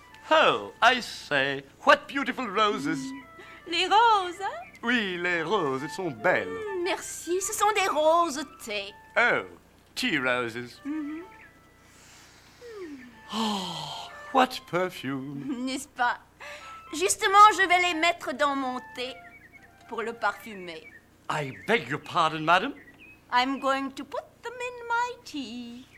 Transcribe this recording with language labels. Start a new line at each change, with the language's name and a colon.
English: Oh, I say, what beautiful roses.
French: Les roses, hein? Oui, les roses, elles sont belles. Merci, ce sont des roses thé.
English: Oh, tea roses. Oh, what perfume.
French: N'est-ce pas? Justement, je vais les mettre dans mon thé pour le parfumer.
English: I beg your pardon, madam. I'm going to put them in my tea.